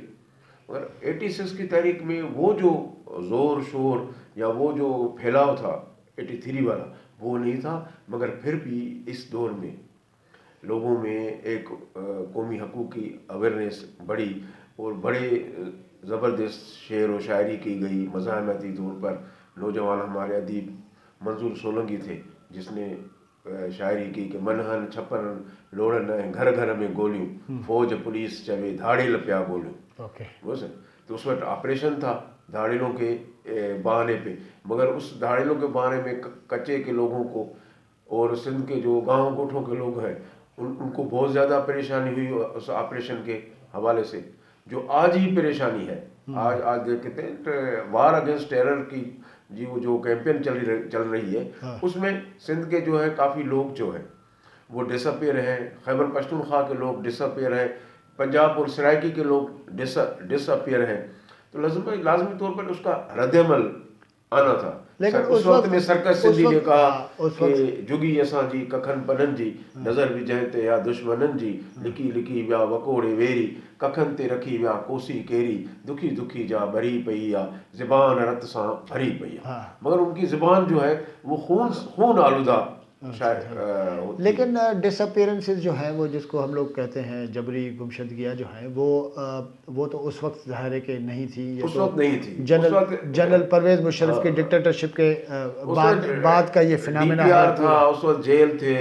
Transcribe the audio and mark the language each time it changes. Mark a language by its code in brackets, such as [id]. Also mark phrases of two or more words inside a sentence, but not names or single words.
[ur] مگر 86 کی تحریک میں وہ جو زور شور یا وہ جو پھیلاؤ تھا 83 والا وہ نہیں تھا، مگر پھر بھی اس دور میں لوگوں میں ایک قومی حقوق کی اویئرنس بڑھی اور بڑے زبردست شعر و شاعری کی گئی. مزاحمتی طور پر نوجوان ہمارے ادیب منظور سولنکی تھے جس نے شاعری کی کہ [sd] मनहन छप्पन लोड़न घर घर में गोलियों, फौज पुलिस चवे धाड़े लपिया गोलियों। [ur] تو اس وقت آپریشن تھا دھاڑیلوں کے بہانے پے، مگر اس دھاڑیلوں کے بہانے میں کچے کے لوگوں کو اور سندھ کے جو گاؤں گوٹھوں کے لوگ ہیں ان کو بہت زیادہ پریشانی ہوئی اس آپریشن کے حوالے سے، جو آج ہی پریشانی ہے. آج دیکھتے ہیں [en] war against terror [ur] کی جی وہ جو کیمپین چل رہی ہے اس میں سندھ کے جو ہے کافی لوگ جو ہے وہ ڈس اپیئر ہیں، خیبر پختونخوا کے لوگ ڈس اپیئر ہیں، پنجاب اور سرائیکی کے لوگ ڈس اپیئر ہیں. تو لازمی طور پر اس کا ردِعمل آنا تھا. لیکن اس وقت میں سرکس سندھی نے کہا کہ [sd] जुगी असां जी कखन पनन जी नज़र विझाए ते या दुश्मनन जी लिकी लिकी विया वकोड़े वेरी कखन ते रखी विया कोसी केरी दुखी दुखी जा भरी पई या ज़बान रत सां भरी पई। [ur] مگر ان کی زبان جو ہے وہ خون آلودہ شاید لیکن ڈسپیرنسز جو ہیں وہ جس کو ہم لوگ کہتے ہیں جبری گمشدگیاں جو ہیں وہ تو اس وقت ظاہر ہے کہ نہیں تھی. اس وقت نہیں تھی. جنرل پرویز مشرف کی ڈکٹیٹرشپ کے بعد کا یہ فنامنا تھا. اس وقت جیل تھے,